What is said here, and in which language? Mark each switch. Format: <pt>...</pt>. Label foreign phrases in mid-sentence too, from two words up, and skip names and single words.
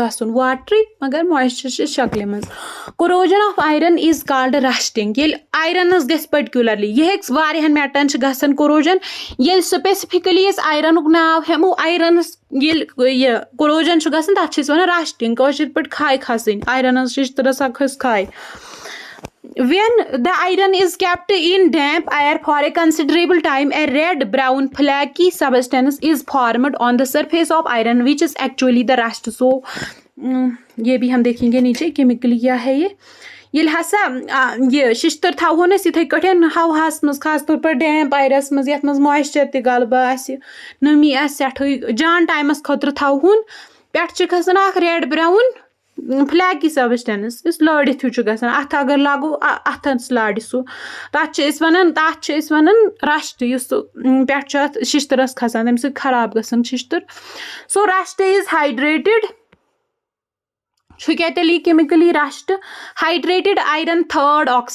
<ks>آسُن واٹرٕے مگر مویسچر چھِ شکلہِ منٛز</ks> <en>corrosion of iron is called rusting</en> <ks>ییٚلہِ آیرنس گژھِ پٔرٹِکیوٗلرلی یہِ ہیٚکہِ واریاہن میٹلن چھِ گژھان کوروجن ییٚلہِ سپیسِفِکلی أسۍ آیرنُک ناو ہٮ۪مو آیرنس ییٚلہِ یہِ کوروجن چھُ گژھان تتھ چھِ أسۍ وَنان رشٹِنگ کٲشِر پٲٹھۍ کھاے کھسٕنۍ آیرنس شِشتٕرس کھٔژ کھاے</ks> <en>When the iron is kept in damp air for a considerable time, a red-brown flaky substance is formed on the surface of iron, which is actually the rust.</en> <ks>So,</ks> <hi>ये भी हम देखेंगे नीचे chemically क्या है ये</hi> <ks>ییٚلہِ ہسا یہِ شِشتٕر تھاوہون أسۍ یِتھٕے کٲٹھۍ ہواہس منٛز خاص طور پر</ks> <en>damp airs</en> <ks>منٛز یتھ منٛز مویسچر تہِ غلبہٕ آسہِ نٔمی آسہِ سٮ۪ٹھٕے جان ٹایمس خٲطرٕ تھاوہون پٮ۪ٹھٕ چھِ کھسان اکھ</ks> <en>red brown flaky substance</en> <ks>یُس لٲڑِتھ ہیوٗ چھُ گژھان اَتھٕ اگر لاگو اَتھس لارِ سُہ تَتھ چھِ أسۍ وَنان رشٹ یُس سُہ پٮ۪ٹھٕ چھُ اَتھ شِشتٕرس کھسان تَمہِ سۭتۍ خراب گژھان شِشتٕر</ks> <en>so rust is hydrated</en> <ks>چھُ کیٛاہ تیٚلہِ یہِ کیمِکلی</ks> <en>rust hydrated iron third</en>